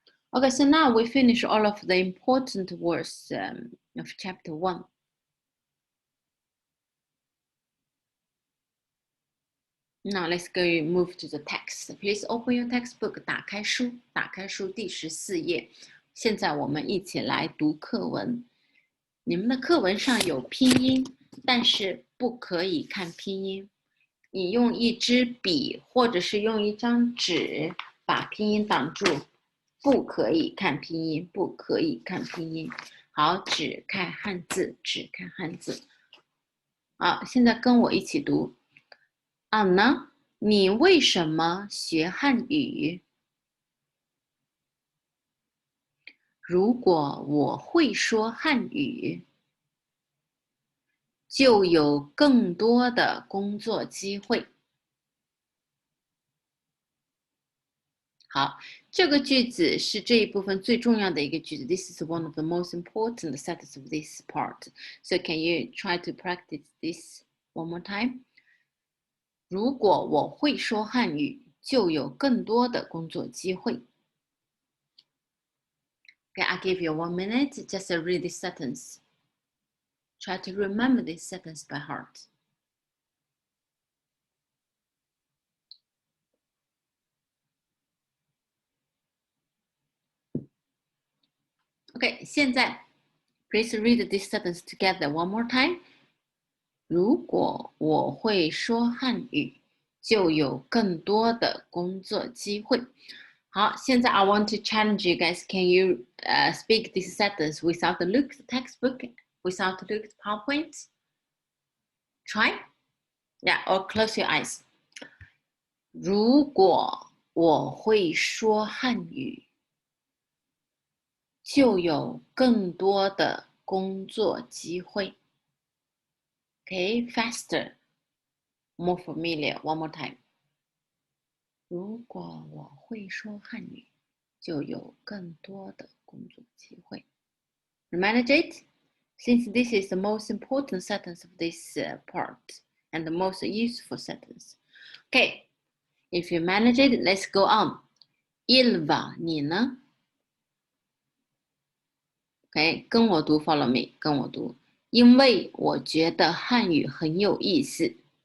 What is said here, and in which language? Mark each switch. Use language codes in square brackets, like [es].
[en] Okay, so now we finish all of the important words of chapter 1. Now let's go move to the text. Please open your textbook. [zh] 打开书第14页。现在我们一起来读课文。你们的课文上有拼音，但是不可以看拼音。你用一支笔或者是用一张纸把拼音挡住，不可以看拼音，不可以看拼音。好，只看汉字，只看汉字。好，现在跟我一起读。 Anna，你为什么学汉语？如果我会说汉语，就有更多的工作机会。好，这个句子是这一部分最重要的一个句子。 [en] This is one of the most important sentences of this part. So can you try to practice this one more time? [zh] 如果我会说汉语，就有更多的工作机会。 [en] Okay, I'll give you 1 minute. Just read this sentence. Try to remember this sentence by heart. Okay, [zh] 现在 [en] please read this sentence together one more time. [zh] 如果我会说汉语，就有更多的工作机会。好，现在 [en] I want to challenge you guys. Can you speak this sentence without the look textbook, without the look PowerPoint? Try? Yeah, or close your eyes. [zh] 如果我会说汉语，就有更多的工作机会。 [en] Okay, faster, more familiar. One more time. [zh] 如果我会说汉语，就有更多的工作机会。 [en] Manage it? Since this is the most important sentence of this part and the most useful sentence. Okay, if you manage it, let's go on. Ilva, [zh] 你呢？ [en] Okay, [zh] 跟我读 [en] follow me, [zh] 跟我读。因为我觉得汉语很有意思。